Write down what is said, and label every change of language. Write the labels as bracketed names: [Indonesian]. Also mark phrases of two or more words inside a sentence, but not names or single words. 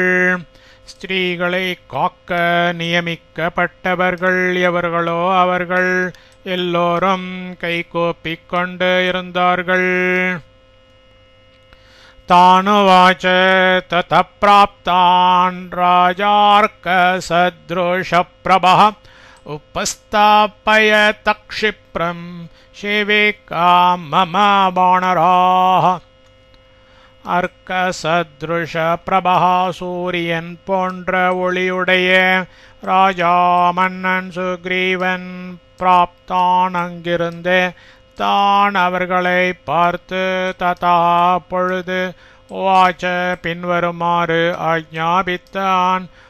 [Tamil] ஸ்திரீகளை காக்க நியமிக்கப்பட்டவர்கள் எவர்களோ அவர்கள் எல்லோரும் கைகூப்பிக் கொண்டு இருந்தார்கள். [Sanskrit] तानुवाच ततः प्राप्तान् राजार्क सदृश प्रभः उपस्थापयत क्षिप्रं शिविका मम वानराः. अर्क सदृश प्रभा [Tamil] சூரியன் போன்ற ஒளியுடைய ராஜா மன்னன் சுக்ரீவன் பிராப்தான் அங்கிருந்து தான் அவர்களை பார்த்து ததா பொழுது வாச்ச பின்வருமாறு ஆக்ஞாபித்தான்.